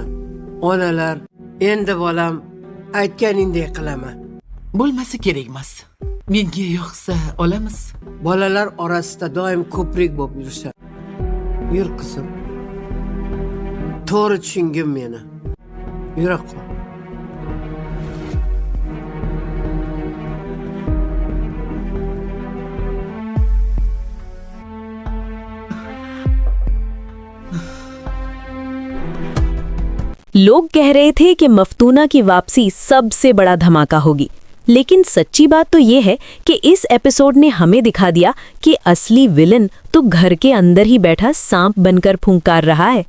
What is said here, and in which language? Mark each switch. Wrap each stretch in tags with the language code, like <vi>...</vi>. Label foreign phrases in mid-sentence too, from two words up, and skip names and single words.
<uz>Onalar, endi bolam, aytganingdek qilaman. Bo'lmasa kerak emas. Menga yoqsa olamiz. Bolalar orasida doim ko'prik bo'lib yurishadi. Yur qizim. To'g'ri tushungin meni. Yura qol.</uz> <hi>लोग कह रहे थे कि मफ्तूना की वापसी सबसे बड़ा धमाका होगी, लेकिन सच्ची बात तो ये है कि इस एपिसोड ने हमें दिखा दिया कि असली विलन तो घर के अंदर ही बैठा सांप बनकर फुंकार रहा है।</hi>